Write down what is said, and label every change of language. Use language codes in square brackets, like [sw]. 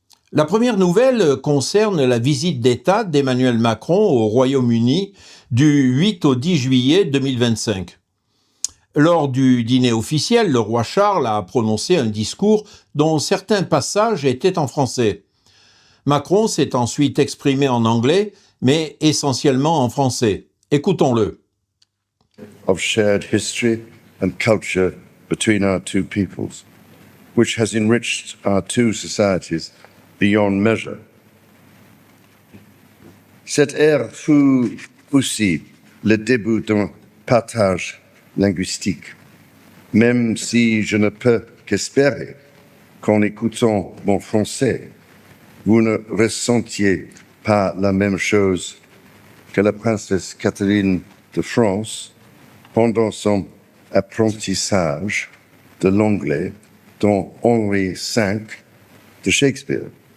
[fr] La première nouvelle concerne la visite d'État d'Emmanuel Macron au Royaume-Uni du 8 au 10 juillet 2025. Lors du dîner officiel, le roi Charles a prononcé un discours dont certains passages étaient en français. Macron s'est ensuite exprimé en anglais, mais essentiellement en français. Écoutons-le. [en] Of shared history and culture between our two peoples, which has enriched our two societies beyond measure. [fr] Cette ère fut aussi le début d'un partage linguistique, même si je ne peux qu'espérer qu'en écoutant mon français, vous ne ressentiez pas la même chose que la princesse Catherine de France pendant son apprentissage de l'anglais dans Henri V de Shakespeare.